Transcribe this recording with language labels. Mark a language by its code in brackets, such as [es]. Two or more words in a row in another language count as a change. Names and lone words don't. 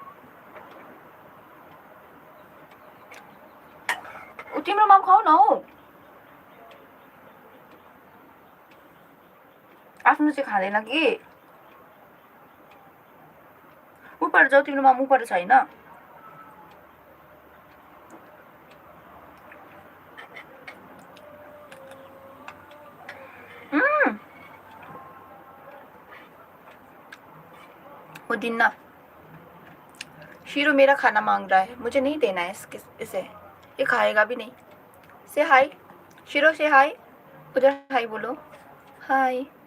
[ne] तिम्रो माम खाऊ न हौ. आफ्नो चाहिँ खाँदैन कि ऊपर जाऊ तिम्रो माम ऊपर छैन [hi] वो दिन ना शीरो मेरा खाना मांग रहा है मुझे नहीं देना है इसे ये खाएगा भी नहीं से हाय शीरो से हाय उधर हाय बोलो हाय